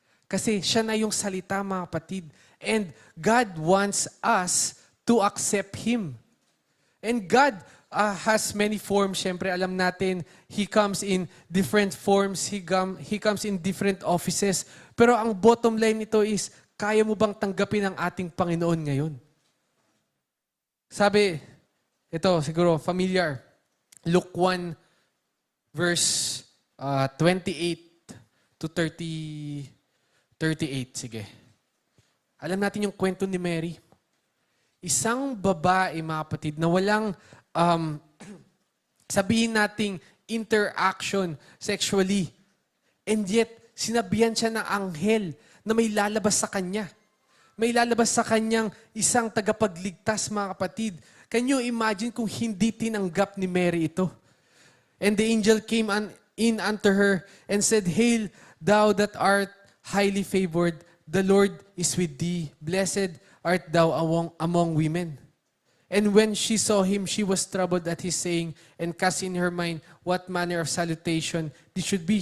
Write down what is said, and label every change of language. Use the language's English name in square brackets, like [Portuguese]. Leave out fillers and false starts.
[Filipino] Kasi siya na yung salita, mga kapatid. [English] And God wants us to accept Him. And God has many forms. [Filipino] Siyempre, alam natin, [English] He comes in different forms. He comes in different offices. [Filipino] Pero ang bottom line nito is, kaya mo bang tanggapin ang ating Panginoon ngayon? Sabi, ito siguro familiar, Luke 1 verse 28 to 38. Sige. Alam natin yung kwento ni Mary. Isang babae, mga kapatid, na walang sabihin nating interaction sexually. And yet, sinabihan siya ng anghel na may lalabas sa kanya. May lalabas sa kanyang isang tagapagligtas, mga kapatid. [English] Can you imagine [Filipino] kung hindi tinanggap ni Mary ito? [English] And the angel came in unto her and said, Hail, thou that art highly favored, the Lord is with thee. Blessed art thou among women. And when she saw him, she was troubled at his saying, and cast in her mind what manner of salutation this should be.